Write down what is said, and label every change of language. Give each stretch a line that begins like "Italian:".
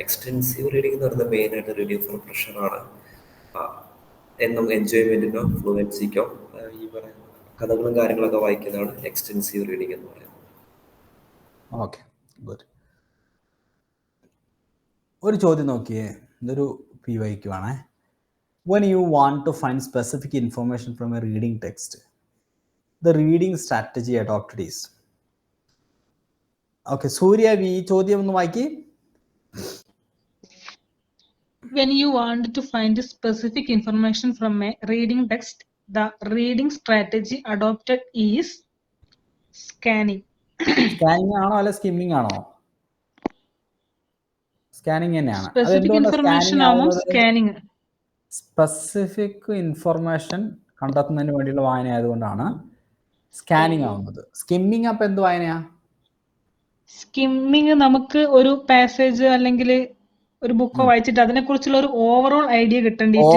Malayalam: Extensive reading എന്ന് പറയുന്നത് main ആയിട്ട് റീഡിംഗ് ഫോർ പ്രഷറാണ്, എന്നും എൻജോയ്മെന്റിനോ ഫ്ലുവൻസിക്കോ ഈ പറയുന്ന കഥകളും കാര്യങ്ങളൊക്കെ വായിക്കുന്നതാണ് എക്സ്റ്റെൻസീവ് റീഡിംഗ് എന്ന് പറയുന്നത്.
English: Okay, good.
Malayalam: ഒരു ചോദ്യം നോക്കിയേ, ഇതൊരു PYQ ആണ്.
English: When you want to find specific information from a reading text, the reading strategy adopted is.
Malayalam: Okay, Surya, ഈ ചോദ്യം ഒന്ന് വായിക്കേ.
English: When you want to find specific information from a reading text, the reading strategy adopted is scanning.
Malayalam: Scanning ആണോ അല്ല skimming ആണോ? Scanning തന്നെയാണ്. Specific information ആണോ scanning? Specific information കണ്ടെത്തുന്നതിന് വേണ്ടിയുള്ള വായന ആയതുകൊണ്ടാണ് സ്കാനിങ് ആവുന്നത്. സ്കിമ്മിങ് അപ്പൊ എന്ത് വായനയാ? സ്കിമ്മിങ് നമുക്ക് ഒരു പാസേജ് അല്ലെങ്കിൽ ഒരു ബുക്കോ വായിച്ചിട്ട് അതിനെ കുറിച്ചുള്ള ഒരു ഓവറോൾ ഐഡിയ കിട്ടേണ്ടിട്ട്,